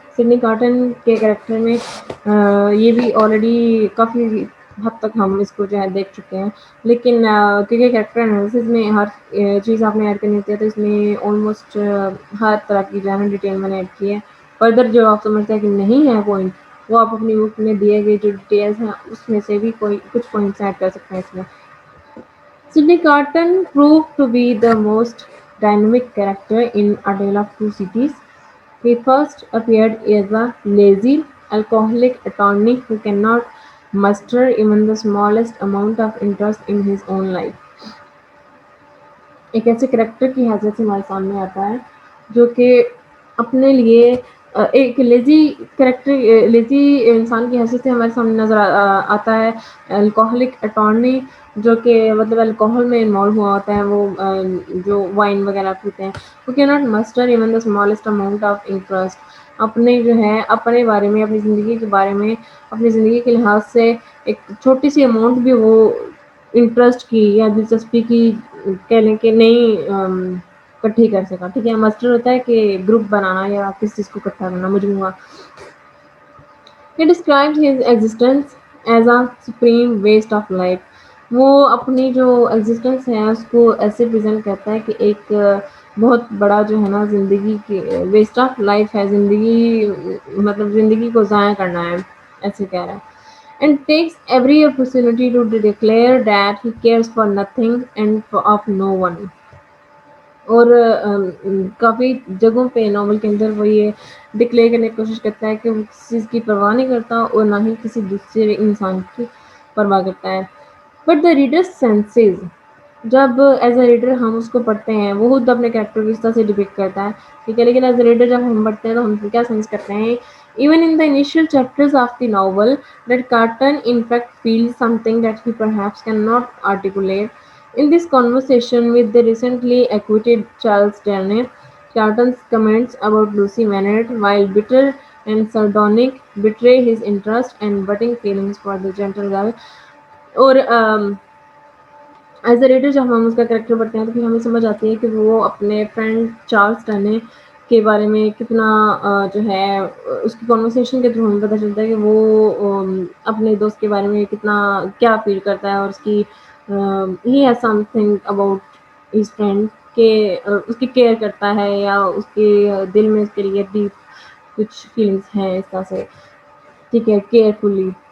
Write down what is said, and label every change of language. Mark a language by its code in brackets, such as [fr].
[ur] Sydney carton کے character میں یہ بھی آلریڈی کافی حد تک ہم اس کو جو ہے دیکھ چکے ہیں، لیکن کیونکہ کریکٹر انالیسس میں ہر چیز آپ نے ایڈ کرنی ہوتی ہے تو اس میں آلموسٹ ہر طرح کی جو ہے ڈیٹیل میں نے ایڈ کی ہے. فردر جو آپ سمجھتے ہیں کہ نہیں ہے پوائنٹ، وہ آپ اپنی بک میں دیے گئے جو ڈیٹیلس ہیں اس میں سے بھی کچھ پوائنٹس ایڈ کر سکتے ہیں اس میں. [en] Sydney Carton proved to be the most dynamic character in A Tale of Two Cities. He first appeared as a lazy, alcoholic attorney who cannot muster even the smallest amount of interest in his own life. [ur] ایک ایسے character کی حیثیت سے ہمارے سامنے آتا ہے جو کہ اپنے لیے ایک لیزی کریکٹر، لیزی انسان کی حیثیت سے ہمارے سامنے نظر آتا ہے. الکوہلک اٹارنی جو کہ مطلب الکوہل میں انوالو ہوا ہوتا ہے، وہ جو وائن وغیرہ پیتے ہیں. وہ [en] کی not muster even the smallest amount of interest. [ur] اپنے جو ہے اپنے بارے میں، اپنی زندگی کے بارے میں، اپنی زندگی کے لحاظ سے ایک چھوٹی سی اماؤنٹ بھی وہ انٹرسٹ کی یا دلچسپی کی کہہ لیں کہ نہیں اکٹھی کر سکا. ٹھیک ہے. مسٹر ہوتا ہے کہ گروپ بنانا یا کس چیز کو اکٹھا کرنا، مجموعہ. He described his existence as a supreme waste of life. وہ اپنی جو ایگزسٹنس ہے اس کو ایسے پریزنٹ کرتا ہے کہ ایک بہت بڑا جو ہے نا زندگی کی ویسٹ آف لائف ہے، زندگی مطلب زندگی کو ضائع کرنا ہے، ایسے کہہ رہا ہے. And takes every opportunity to declare that he cares for nothing and of no one. اور کافی جگہوں پہ ناول کے اندر وہ یہ ڈکلیئر کرنے کی کوشش کرتا ہے کہ وہ کسی چیز کی پرواہ نہیں کرتا اور نہ ہی کسی دوسرے انسان کی پرواہ کرتا ہے. [en] but the reader senses, [ur] جب ایز اے ریڈر ہم اس کو پڑھتے ہیں، وہ خود اپنے کریکٹر کو اس طرح سے ڈپکٹ کرتا ہے. ٹھیک ہے. لیکن ایز اے ریڈر جب ہم پڑھتے ہیں تو ہم کیا سینس کرتے ہیں؟ [en] Even in the initial chapters of the novel that Carton in fact feel something that he perhaps cannot articulate. In this conversation with the recently acquitted Charles Darnay, Carton's comments about Lucy Maynard, while bitter and sardonic, betray his interest and budding feelings for the gentle girl. [ur] اور as a reader جب ہم اس کا character پڑھتے ہیں تو پھر ہمیں سمجھ آتی ہے کہ وہ اپنے فرینڈ چارلس ٹرنے کے بارے میں کتنا جو ہے اس کی کانورسیشن کے تھرو ہمیں پتہ چلتا ہے کہ وہ اپنے دوست کے بارے میں کتنا کیا فیل کرتا ہے، اور اس کی [en] he has something about his friend [ur] کہ اس کی کیئر کرتا ہے یا اس کے دل میں اس کے لیے ڈیپ کچھ فیلنگس ہیں اس طرح سے. ٹھیک ہے. کیئرفلی.